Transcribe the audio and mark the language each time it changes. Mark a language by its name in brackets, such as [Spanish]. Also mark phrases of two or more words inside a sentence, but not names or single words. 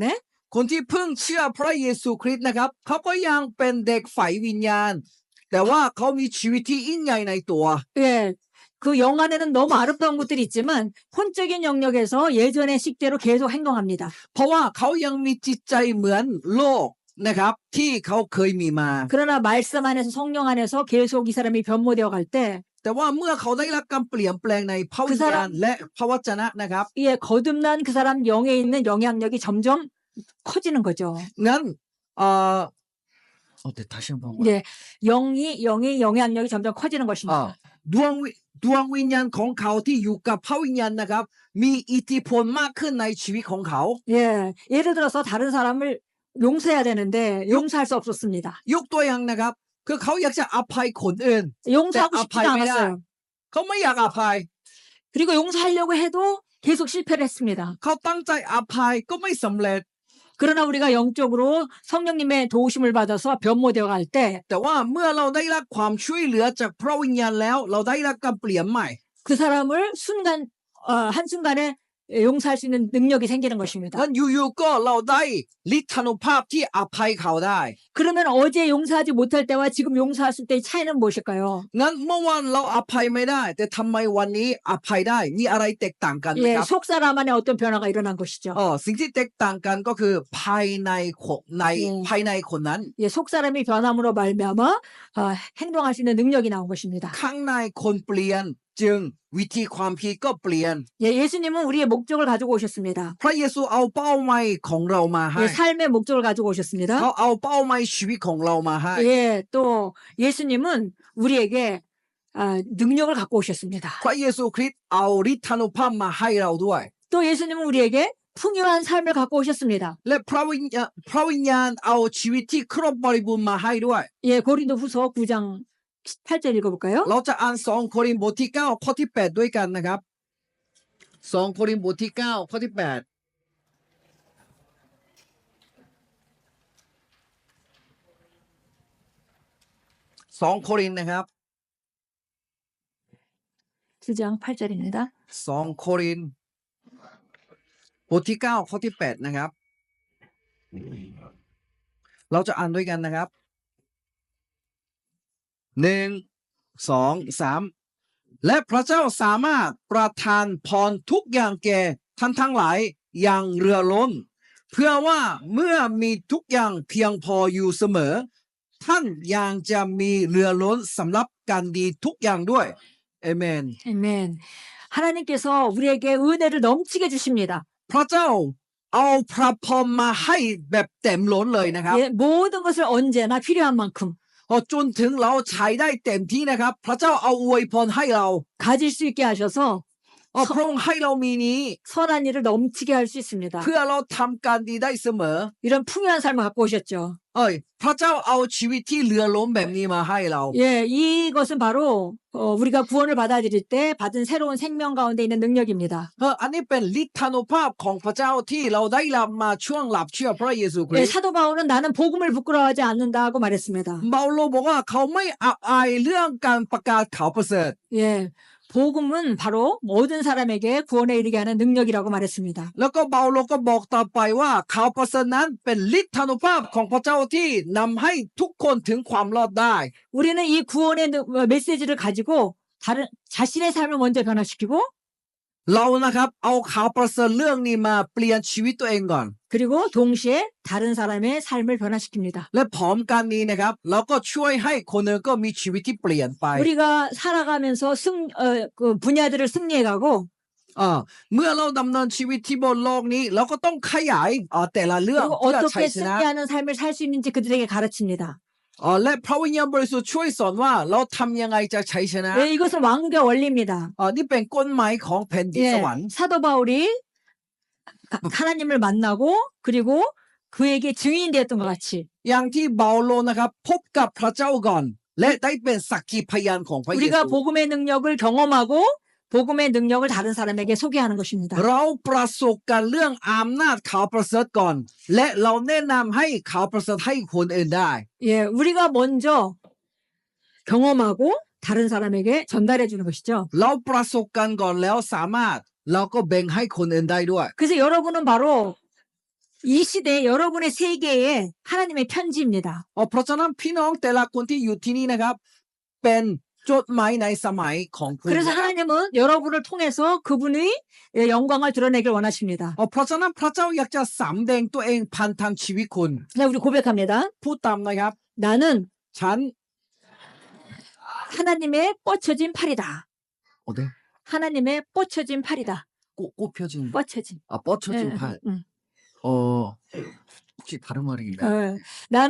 [Thai] คนที่เพิ่งเชื่อพระเยซูคริสต์นะครับเขาก็ยังเป็นเด็กฝ่ายวิญญาณแต่ว่าเขามีชีวิตที่ยิ่งใหญ่ในตัว [Korean] 예, 그 영 안에는 너무 아름다운 것들이 있지만 혼적인 영역에서 예전의 식대로 계속 행동합니다. [Thai] เพราะว่าเขายังมีจิตใจเหมือนโลกนะครับที่เขาเคยมีมา [Korean] 그러나 말씀 안에서 성령 안에서 계속 이 사람이 변모되어 갈 때 [Thai] แต่ว่าเมื่อเขาได้รับการเปลี่ยนแปลงในพระวิญญาณและพระวจนะนะครับ [Korean] 예, 거듭난 그 사람 영에 있는 영향력이 점점 커지는 거죠. [Thai] งั้นเดี๋ยวทัชเชนบอกว่า [Korean] 예, 영의 영향력이 점점 커지는 것입니다. [Thai] ดวงวิญญาณของเขาที่อยู่กับพระวิญญาณนะครับมีอิทธิพลมากขึ้นในชีวิตของเขา [Korean] 예, 예를 들어서 다른 사람을 용서해야 되는데 용서할 수 없었습니다. [Thai] ยกตัวอย่างนะครับคือเขาอยากจะอภัยคนอื่น [Korean] 용서하고 네, 싶지도 아파입니다. 않았어요. [Thai] เขาไม่อยากอภัย [Korean] 그리고 용서하려고 해도 계속 실패를 했습니다. [Thai] เขาตั้งใจอภัยก็ไม่สำเร็จ [Korean] 그러나 우리가 영적으로 성령님의 도우심을 받아서 변모되어 갈 때 [Thai] แต่ว่าเมื่อเราได้รับความช่วยเหลือจากพระวิญญาณแล้วเราได้รับการเปลี่ยนใหม่ [Korean] 그 사람을 한순간에 용서할 수 있는 능력이 생기는 것입니다. [Thai] งั้นอยู่ๆก็เราได้ฤทธานุภาพที่อภัยเขาได้ [Korean] 그러면 어제 용서하지 못할 때와 지금 용서했을 때의 차이는 무엇일까요? [Thai] งั้นเมื่อวานเราอภัยไม่ได้ แต่ทำไมวันนี้อภัยได้มีอะไรแตกต่างกันนะ [Korean] 예, [Thai] ครับ [Korean] 속 사람 안에 어떤 변화가 일어난 것이죠. [Thai] สิ่งที่แตกต่างกันก็คือภายในคนนั้น [Korean] 예, 속 사람이 변함으로 말미암아 행동할 수 있는 능력이 나온 것입니다. [Thai] ข้างในคนเปลี่ยนจึงวิธีความคิดก็เปลี่ยน [Korean] 예, 예수님은 우리의 목적을 가지고 오셨습니다. [Thai] พระเยซูเอาเป้าหมายของเรามาให้ [Korean] 예, 삶의 목적을 가지고 [Thai] เขา [Korean] 오셨습니다. [Thai] เอาเป้าหมายชีวิตของเรามาให้ [Korean] 예, 또 예수님은 우리에게 능력을 갖고 오셨습니다. [Thai] พระเยซูคริสต์เอาฤทธานุภาพมาให้เราด้วย [Korean] 또 예수님은 우리에게 풍요한 삶을 갖고 오셨습니다. [Thai] และพระวิญญาณเอาชีวิตที่ครบบริบูรณ์มาให้ด้วย [Korean] 예, 고린도후서 9장 8절 읽어볼까요? [Thai] เราจะอ่าน2 โครินธ์บทที่ 9 ข้อที่ 8 ด้วยกันนะครับ2 โครินธ์บทที่ 9 ข้อที่ 8 2 โครินธ์นะครับ [Korean] 9장 8절입니다. [Thai] 2 โครินธ์บทที่ 9 ข้อที่ 8 นะครับ เราจะอ่านด้วยกันนะครับ 1 2 3 และพระเจ้าสามารถประทานพรทุกอย่างแก่ท่านทั้งหลายอย่างเรือล้น เพื่อว่าเมื่อมีทุกอย่างเพียงพออยู่เสมอ ท่านยังจะมีเรือล้นสำหรับการดีทุกอย่างด้วยเอเมน [Korean] 아멘. 하나님께서 우리에게 은혜를 넘치게 주십니다. [Thai] พระเจ้าเอาพระพรมาให้แบบเต็มล้นเลยนะครับ [Korean] 예, 모든 것을 언제나 필요한 만큼 [Thai] จนถึงเราใช้ได้เต็มที่นะครับ พระเจ้าเอาอวยพรให้เรา [Korean] 가질 수 있게 하셔서 [Thai] พระองค์ให้เรามีนี้ [Korean] 선한 일을 넘치게 할 수 있습니다. [Thai] เพื่อเราทำการดีได้เสมอ [Korean] 이런 풍요한 삶을 갖고 오셨죠. [Thai] พระเจ้าเอาชีวิตที่เรือล้มแบบนี้มาให้เรา [Korean] 예, 이것은 바로 우리가 구원을 받아들일 때 받은 새로운 생명 가운데 있는 능력입니다. [Thai] อันนี้เป็นฤทธานุภาพของพระเจ้าที่เราได้รับมาช่วงหลับเชื่อพระเยซูคริ [Korean] 예, [Thai] สต์ [Korean] 사도 바울은 나는 복음을 부끄러워하지 않는다고 말했습니다. [Thai] เปาโลบอกว่าเขาไม่อับอายเรื่องการประกาศข่าวประเสริฐ [Korean] 예, 복음은 바로 모든 사람에게 구원에 이르게 하는 능력이라고 말했습니다. [Thai] แล้วก็เปาโลก็บอกต่อไปว่าข่าวประเสริฐนั้นเป็นฤทธานุภาพของพระเจ้าที่นำให้ทุกคนถึงความรอดได้ [Korean] 우리는 이 구원의 메시지를 가지고 자신의 삶을 먼저 변화시키고 [Thai] เรานะครับเอาข่าวประเสริฐเรื่องนี้มาเปลี่ยนชีวิตตัวเองก่อน [Korean] 그리고 동시에 다른 사람의 삶을 변화시킵니다. [Thai] และพร้อมกันนี้นะครับเราก็ช่วยให้คนอื่นก็มีชีวิตที่เปลี่ยนไป [Korean] 우리가 살아가면서 그 분야들을 승리해가고 [Thai] เมื่อเราดำเนินชีวิตที่บนโลกนี้เราก็ต้องขยายแต่ละเรื่อง [Korean] 그리고 [Thai] เพื่อชัย [Korean] 어떻게 [Thai] ชนะ [Korean] 승리하는 삶을 살 수 있는지 그들에게 가르칩니다. [Thai] และพระวิญญาณบริสุทธิ์ช่วยสอนว่าเราทำยังไงจะชัยชนะ [Korean] 예, 이것은 왕국의 원리입니다. [Thai] นี่เป็นกฎหมายของแผ่นดิน [Korean] 예, [Thai] สวรรค์ [Korean] 사도 바울이 하나님을 만나고 그리고 그에게 증인이 되었던 것 같이 [Thai] อย่างที่เปาโลนะครับพบกับพระเจ้าก่อน และได้เป็นสักขีพยานของพระเย [Korean] 우리가 [Thai] ซู [Korean] 복음의 능력을 경험하고 복음의 능력을 다른 사람에게 소개하는 것입니다. [Thai] เราประสบการณ์เรื่องอำนาจข่าวประเสริฐก่อน และเราแนะนำให้ข่าวประเสริฐให้คนอื่นได้ [Korean] 예, 우리가 먼저 경험하고 다른 사람에게 전달해 주는 것이죠. [Thai] เราประสบการณ์ก่อนแล้วสามารถเราก็แบ่งให้คนอื่นได้ด้วย [Korean] 그래서 여러분은 바로 이 시대 여러분의 세계에 하나님의 편지입니다. [Thai] เพราะฉะนั้นพี่น้องแต่ละคนที่อยู่ที่นี่นะครับ เป็นจดหมายในสมัยของคุณ [Korean] 그래서 하나님은 여러분을 통해서 그분의 영광을 드러내길 원하십니다. [Thai] เพราะฉะนั้นพระเจ้าอยากจะสำแดงตัวเองผ่านทางชีวิตคุณ [Korean] 자, 우리 고백합니다. [Thai] พูดตามนะครับ [Korean] 나는 [Thai] ฉัน [Korean] 하나님의 뻗쳐진 팔이다. 어때? 하나님의 뻗쳐진 팔이다. 꼽혀진 뻗쳐진. 뻗쳐진 예, 팔. 응. 혹시 다른 말이 있나요? 나는